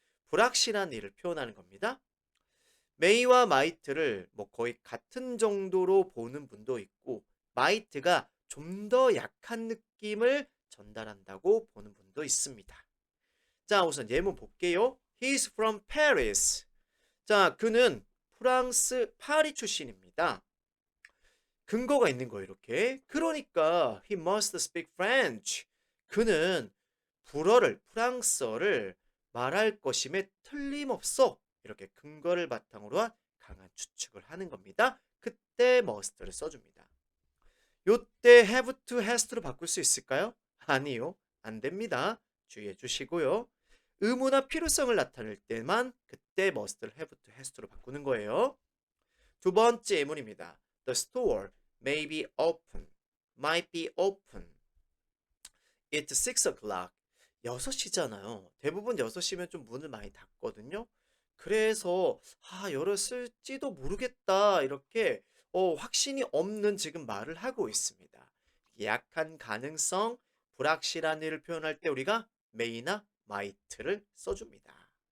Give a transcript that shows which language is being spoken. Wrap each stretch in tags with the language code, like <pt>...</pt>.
<ko>불확실한 일을 표현하는 겁니다. 메이와 마이트를 뭐 거의 같은 정도로 보는 분도 있고 마이트가 좀 더 약한 느낌을 전달한다고 보는 분도 있습니다. 자, 우선 예문 볼게요.</ko> <en>He's from Paris.</en> <ko>자, 그는 프랑스 파리 출신입니다. 근거가 있는 거예요, 이렇게. 그러니까</ko> <en>he must speak French.</en> <ko>그는 프랑스어를 말할 것임에 틀림없어. 이렇게 근거를 바탕으로 한 강한 추측을 하는 겁니다. 그때 must를 써줍니다. 요때 have to, has to로 바꿀 수 있을까요? 아니요. 안 됩니다. 주의해 주시고요. 의무나 필요성을 나타낼 때만 그때 must를 have to, has to로 바꾸는 거예요. 두 번째 예문입니다.</ko> <en>The store may be open, might be open. It's 6 o'clock.</en> <ko>6시잖아요. 대부분 6시면 좀 문을 많이 닫거든요. 그래서 열었을지도 모르겠다. 이렇게 확신이 없는 지금 말을 하고 있습니다. 약한 가능성, 불확실한 일을 표현할 때 우리가 may나 might를 써줍니다.</ko>